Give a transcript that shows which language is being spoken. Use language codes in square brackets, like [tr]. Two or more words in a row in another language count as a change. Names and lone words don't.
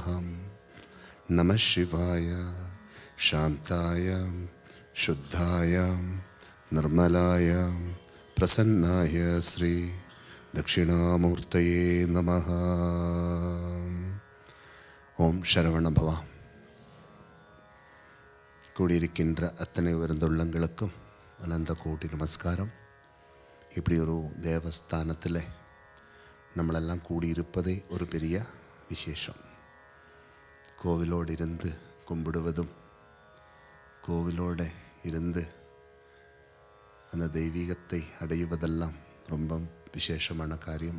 [sa] नमः शिवाय शांताय शुद्धाय निर्मलाय प्रसन्नाय श्री दक्षिणामूर्तये नमः। ओम शरवण भव। [ta] கூடியிருக்கின்ற அத்தனை உயர்ந்துள்ளங்களுக்கும் அனந்த கோட்டி நமஸ்காரம். இப்படி ஒரு தேவஸ்தானத்தில் [ml] നമ്മളെല്ലാം കൂടിയിരുப்பதே [ta] ஒரு பெரிய விசேஷம். கோவிலோடு இருந்து கும்பிடுவதும் கோவிலோடு இருந்து அந்த தெய்வீகத்தை அடைவதெல்லாம் ரொம்ப விசேஷமான காரியம்.